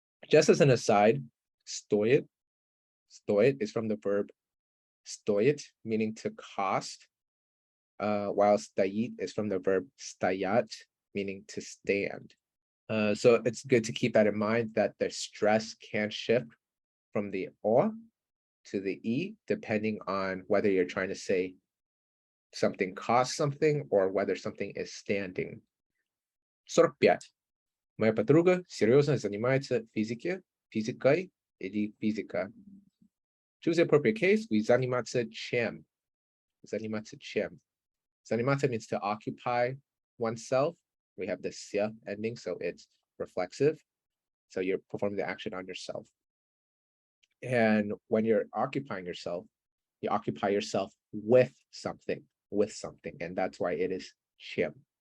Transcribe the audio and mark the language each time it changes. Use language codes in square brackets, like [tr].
[en] Just as an aside, стоит is from the verb стоит, meaning to cost, while стоит is from the verb стоять, meaning to stand. So it's good to keep that in mind, that the stress can shift from the o to the e, depending on whether you're trying to say something costs something or whether something is standing. 45. [ru] Моя подруга серьезно занимается физикой или физика. [en] Choose the appropriate case. [ru] We заниматься чем. Заниматься чем. [en] Заниматься means to occupy oneself. We have the sia ending, so it's reflexive. So you're performing the action on yourself. And when you're occupying yourself, you occupy yourself with something, and that's why it is чем.